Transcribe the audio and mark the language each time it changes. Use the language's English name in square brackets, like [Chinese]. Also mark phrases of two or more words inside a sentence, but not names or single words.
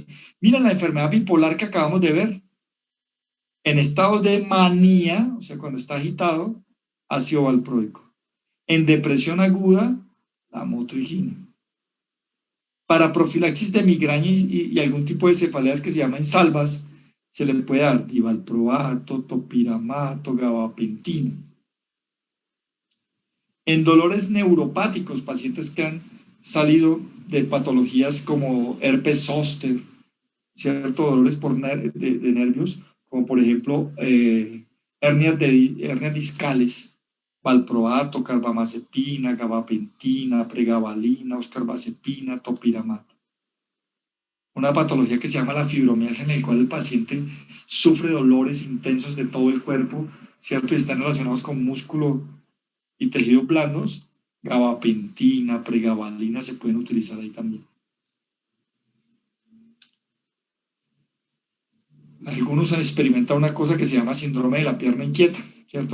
[Spanish] Miren la enfermedad bipolar que acabamos de ver. En estados de manía, o sea, cuando está agitado, ácido valproico. En depresión aguda, la motrigina. Para profilaxis de migraña y algún tipo de cefaleas que se llaman salvas, se le puede dar divalproato, topiramato, gabapentina. En dolores neuropáticos, pacientes que han salido de patologías como herpes zóster, ¿cierto? Dolores de nervios, como por ejemplo hernias discales, valproato, carbamazepina, gabapentina, pregabalina, oscarbazepina, topiramat. Una patología que se llama la fibromialgia, en la cual el paciente sufre dolores intensos de todo el cuerpo, ¿cierto? Y están relacionados con músculo y tejidos blandos. Gabapentina, pregabalina se pueden utilizar ahí también. Algunos han experimentado una cosa que se llama síndrome de la pierna inquieta, ¿cierto?